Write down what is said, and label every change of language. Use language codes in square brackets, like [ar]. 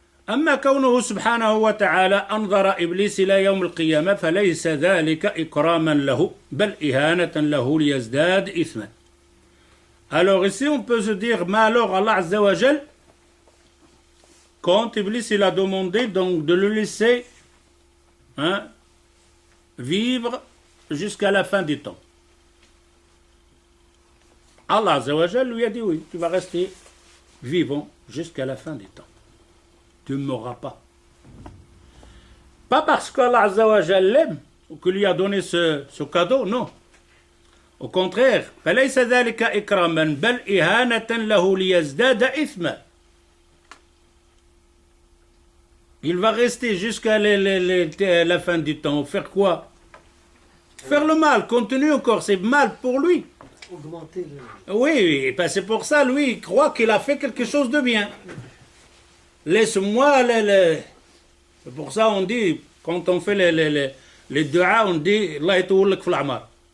[ar] أما كونه سبحانه وتعالى أنظر إبليس إلى يوم القيامة فليس ذلك إكراما له بل إهانة له ليزداد إثما. [fr] Alors ici on peut se dire, mais alors Allah Azza wa Jal, quand Iblis il a demandé donc de le laisser vivre jusqu'à la fin des temps, Allah Azza wa Jal lui a dit oui, tu vas rester vivant jusqu'à la fin des temps. Tu ne mourras pas. Pas parce qu'Allah Azza wa Jal l'aime ou qu'il lui a donné ce cadeau, non. Au contraire, [ar] فليس ذلك إكراما بل إهانة له ليزداد إثما. [fr] Il va rester jusqu'à la fin du temps. Faire quoi? Faire le mal. Continue encore. C'est mal pour lui. Augmenter le... Oui, ben c'est pour ça, lui, il croit qu'il a fait quelque chose de bien. Laisse-moi C'est pour ça on dit, quand on fait les du'a, on dit [ar] Allah yatawallak fil a'mar.